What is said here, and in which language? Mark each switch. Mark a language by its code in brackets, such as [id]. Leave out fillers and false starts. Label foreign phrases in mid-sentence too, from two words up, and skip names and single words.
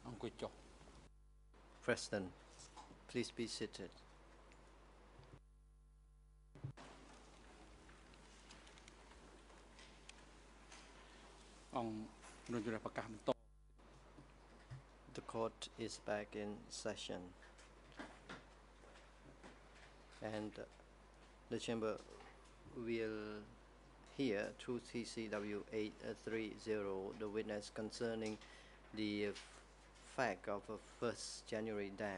[km] អង្គុយចុះ [en] President, please be seated. [km] អង្គនុយរដ្ឋប្រកាសបន្ត [en] The court is back in session. And the chamber will hear through TCW 830 the witness concerning the fact of a 1st January dam.